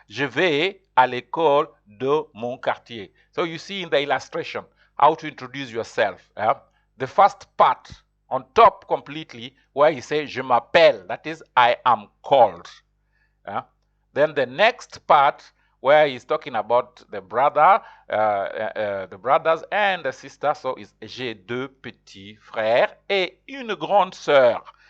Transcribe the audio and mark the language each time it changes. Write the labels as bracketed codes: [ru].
[fr] Je vais à l'école de mon quartier. [en] So you see in the illustration how to introduce yourself. The first part on top completely, where he says [fr] je m'appelle, [en] that is I am called. Then the next part, where he's talking about the brother, the brothers and the sisters. So it's [fr] j'ai deux petits frères et une grande sœur.